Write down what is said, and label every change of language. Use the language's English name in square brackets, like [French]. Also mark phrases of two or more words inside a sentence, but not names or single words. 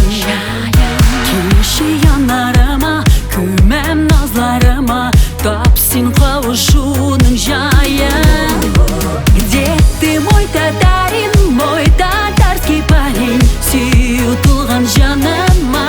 [Tatar] Килші янарыма, күмәм назларыма, тап син кавышуның жайын. [Russian] Где ты, мой татарский парень, [Tatar] сөю тулган жаныма?